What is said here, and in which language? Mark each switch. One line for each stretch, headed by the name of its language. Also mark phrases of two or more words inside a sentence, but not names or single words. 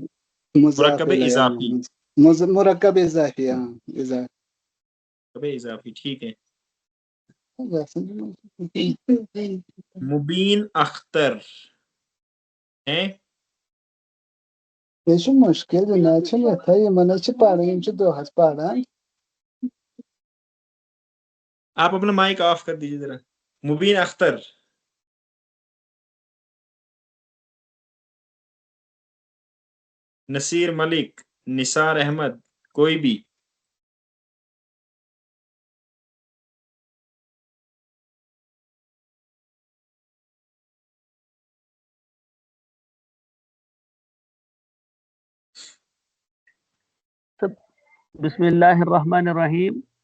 Urdu: مضاف مرکب الیہ. اضافی. مرکب اضافی. ہاں اضافی. مرکب اضافی ٹھیک ہے. مبین اختر ہیں؟
Kashmiri: یہ چھُ مشکل جناب چھِ یتھے یمن چھِ پران یِم چھِ دۄہس پران.
Urdu: آپ اپنا مائک آف کر دیجیے ذرا. مبین اختر. نصیر ملک، نثار احمد، کوئی بھی؟
Arabic: بسم اللہ الرحمن الرحیم.